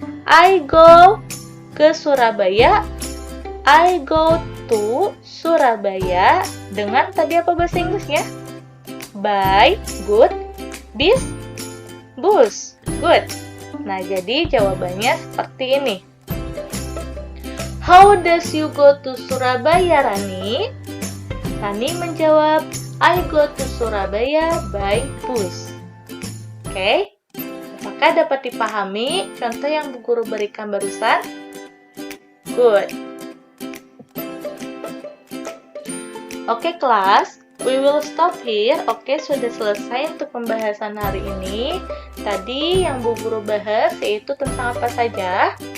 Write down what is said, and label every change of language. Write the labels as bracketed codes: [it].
[id] I go ke Surabaya. [en] I go to Surabaya [id] dengan tadi apa bahasa Inggrisnya? [en] By, good. Bis, bus, good. [id] Nah, jadi jawabannya seperti ini. [en] How does you go to Surabaya, Rani? [id] Rani menjawab, [en] I go to Surabaya by bus. [id] Oke, apakah dapat dipahami contoh yang Bu Guru berikan barusan? [en] Good. Oke, kelas, we will stop here. [id] Oke, sudah selesai untuk pembahasan hari ini. Tadi yang Bu Guru bahas yaitu tentang apa saja?